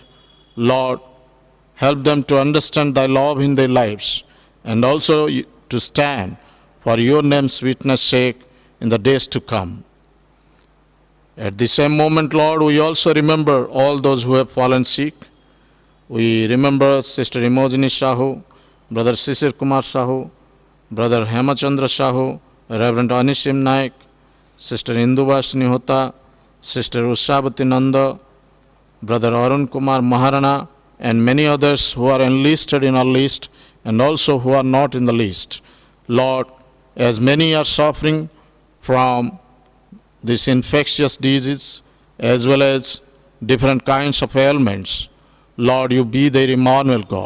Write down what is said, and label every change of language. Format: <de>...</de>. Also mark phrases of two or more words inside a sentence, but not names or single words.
<en>Lord, help them to understand thy love in their lives, and also to stand for your name's witness sake in the days to come. At the same moment, Lord, we also remember all those who have fallen sick. We remember Sister Imogini Sahu, Brother Sisir Kumar Sahu, Brother Hemachandra Sahu, Reverend Anishim Naik, Sister Indubas Nihota, Sister Ushabati Nanda, Brother Arun Kumar Maharana, and many others who are enlisted in our list and also who are not in the list. Lord, as many are suffering from this infectious disease as well as different kinds of ailments, Lord, you be their Emmanuel God.</en>